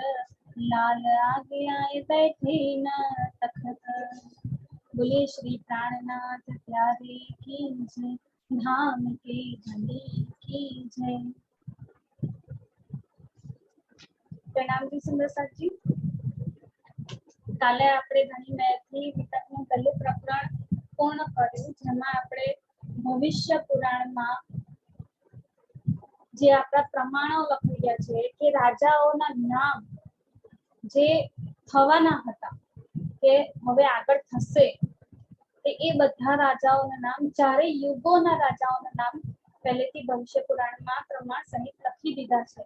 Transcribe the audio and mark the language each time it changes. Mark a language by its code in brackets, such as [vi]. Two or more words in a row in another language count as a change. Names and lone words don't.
[hi] लाल आगे आए बैठे न तखत। बोले श्री प्राणनाथ प्यारे की जय, धाम के धनी की जय। प्रणाम जी सुंदर जी। [gu] કાલે આપણે ઘણી મેથી વિતકનું પહેલું પ્રકરણ પૂર્ણ કર્યું, જેમાં આપણે ભવિષ્ય પુરાણમાં જે આપણા પ્રમાણો લખી ગયા છે કે રાજાઓના નામ જે થવાના હતા કે હવે આગળ થશે, એ બધા રાજાઓના નામ, ચારે યુગોના રાજાઓના નામ પહેલેથી ભવિષ્ય પુરાણમાં પ્રમાણ સહિત લખી દીધા છે.